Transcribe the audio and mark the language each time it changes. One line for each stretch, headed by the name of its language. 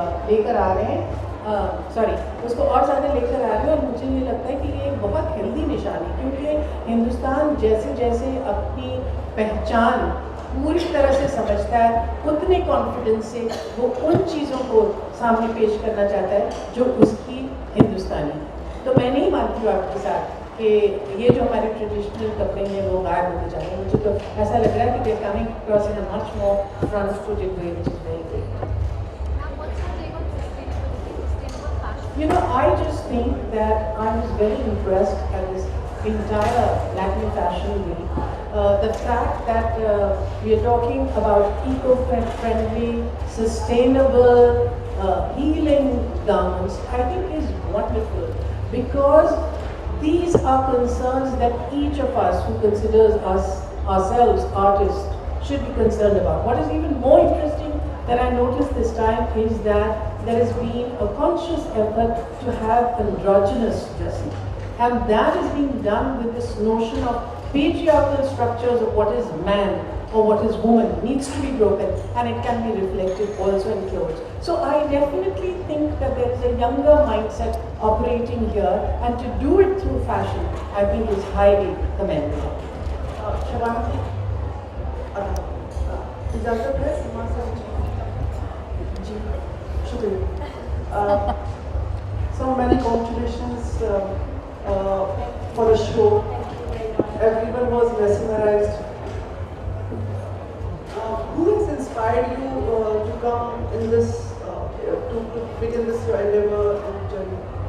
Hindi: लेकर आ रहे हैं, उसको और ज़्यादा लेकर आ रहे हैं। और मुझे ये लगता है कि ये एक बहुत हेल्दी निशान है, क्योंकि हिंदुस्तान जैसे जैसे अपनी पहचान पूरी तरह से समझता है, उतने कॉन्फिडेंस से वो उन चीज़ों को सामने पेश करना चाहता है जो उसकी हिंदुस्तानी। तो मैं नहीं मानती हूँ आपके साथ कि ये जो हमारे ट्रेडिशनल कपड़े हैं वो गायब होते जा रहे हैं। मुझे तो ऐसा लग रहा है कि
English: They coming cross in a much more transported way, which is very great. You know, I just think that I was very impressed at this entire Lakme Fashion Week. The fact that we are talking about eco-friendly, sustainable, healing garments, I think is wonderful, because these are concerns that each of us who considers ourselves artists should be concerned about. What is even more interesting that I noticed this time is that there has been a conscious effort to have androgynous dressing, and that is being done with this notion of patriarchal structures of what is man or what is woman needs to be broken, and it can be reflected also in clothes. So I definitely think that there is a younger mindset operating here, and to do it through fashion, I think is highly commendable.
Hindi: Shabana, इजाज़त है सीमा sir जी, शुक्रिया।
English: So many congratulations for the show. Everyone was mesmerized. Who has inspired you to come in this, to begin this your endeavor and journey?